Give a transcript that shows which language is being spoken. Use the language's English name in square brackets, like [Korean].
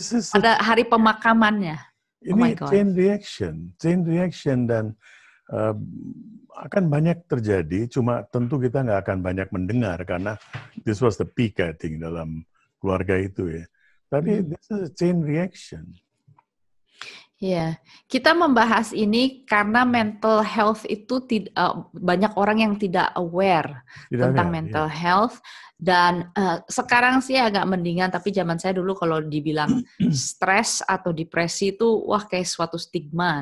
[Indonesian] Pada hari pemakamannya. Ini chain reaction dan akan banyak terjadi, cuma tentu kita nggak akan banyak mendengar karena [English] this was the peak, I think, [Indonesian] dalam keluarga itu ya. Tapi [English] this is a chain reaction. [Indonesian] Ya, kita membahas ini karena mental health itu banyak orang yang tidak aware tentang mental health, dan sekarang sih agak mendingan, tapi zaman saya dulu kalau dibilang stres atau depresi itu wah kayak suatu stigma.